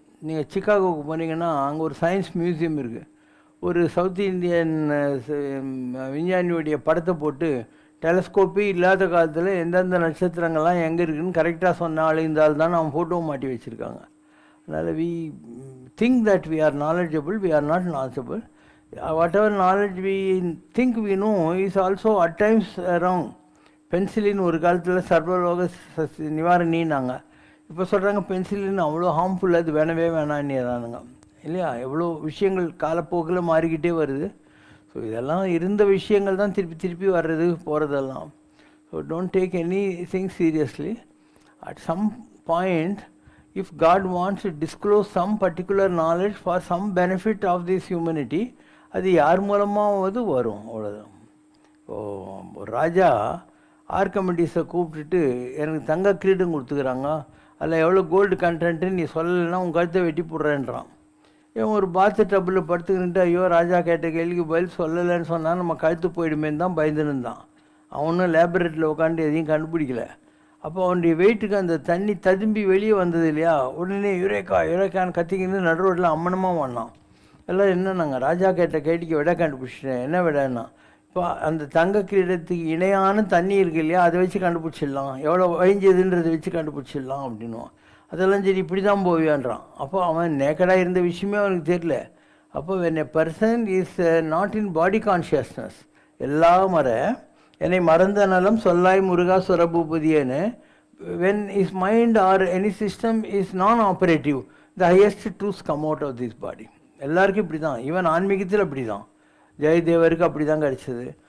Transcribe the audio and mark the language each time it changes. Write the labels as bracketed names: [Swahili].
[Tamil] நீங்கள் சிக்காகோவுக்கு போனீங்கன்னா அங்கே ஒரு சயின்ஸ் மியூசியம் இருக்குது. ஒரு சவுத் இந்தியன் விஞ்ஞானியுடைய படத்தை போட்டு டெலஸ்கோப்பே இல்லாத காலத்தில் எந்தெந்த நட்சத்திரங்கள்லாம் எங்கே இருக்குதுன்னு கரெக்டாக சொன்ன ஆள் இந்த ஆள் தான் அவங்க ஃபோட்டோவை மாட்டி வச்சுருக்காங்க. அதனால் [English] We think that we are knowledgeable, we are not knowledgeable. whatever knowledge we think we know is also at times wrong. [Tamil] Penicillin ஒரு காலத்தில் சர்வலோக நிவாரணின்னாங்க, இப்போ சொல்கிறாங்க பென்சிலின் அவ்வளோ ஹார்ம்ஃபுல், அது வேணவே வேணான்னு இல்லையா. எவ்வளோ விஷயங்கள் காலப்போக்கில் மாறிக்கிட்டே வருது. ஸோ இதெல்லாம் இருந்த விஷயங்கள் தான் திருப்பி திருப்பி வர்றது போகிறதெல்லாம். [English] So don't take anything seriously. At some point if God wants to disclose some particular knowledge for some benefit of this humanity, [Tamil] அது யார் மூலமாவது வரும், அவ்வளோதான். ஒரு ராஜா ஆர்கமெடிஸை கூப்பிட்டுட்டு எனக்கு தங்க கிரீடம் கொடுத்துக்கிறாங்க, அதில் எவ்வளோ கோல்டு கண்டென்ட்டு நீ சொல்லலைன்னா உன் கழுத்தை வெட்டி போடுறேன்றான். இவன் ஒரு பாத்து டப்பில் படுத்துக்கிட்டு ஐயோ ராஜா கேட்ட கேள்விக்கு பதில் சொல்லலைன்னு சொன்னால் நம்ம கழுத்து போயிடுமேன்னு தான் பயந்துருந்தான். அவனும் லேபரேட்டரியில் உட்காந்து எதையும் கண்டுபிடிக்கல. அப்போ அவனுடைய வெயிட்டுக்கு அந்த தண்ணி ததும்பி வெளியே வந்தது இல்லையா, உடனே யுரேக்கான்னு கத்திக்கின்னு நடு ரோட்டில் அம்மனமாக வாடினான். எல்லாம் என்ன நாங்கள் ராஜா கேட்ட கேட்டிக்கு விட கண்டுபிடிச்சிட்டேன். என்ன விடன்னா, இப்போ அந்த தங்க கிரீடத்துக்கு இணையான தண்ணி இருக்கு இல்லையா, அதை வச்சு கண்டுபிடிச்சிடலாம், எவ்வளோ வழிஞ்சதுன்றதை வச்சு கண்டுபிடிச்சிடலாம் அப்படின்னுவான். அதெல்லாம் சரி இப்படி தான் போவியான்றான். அப்போ அவன் நேக்கடாக இருந்த விஷயமே அவனுக்கு தெரியல. [English] அப்போ when a person is not in body consciousness, [Tamil] எல்லா என்னை மறந்த நலம் சொல்லாய் முருகா சுரபூபதியேன்னு, [English] when his mind or any system is non-operative, the highest truths come out of this body. [Tamil] எல்லாருக்கும் இப்படி தான், ஈவன் ஆன்மீகத்தில் அப்படி தான். ஜெயதேவருக்கு அப்படி தான் கிடச்சிது.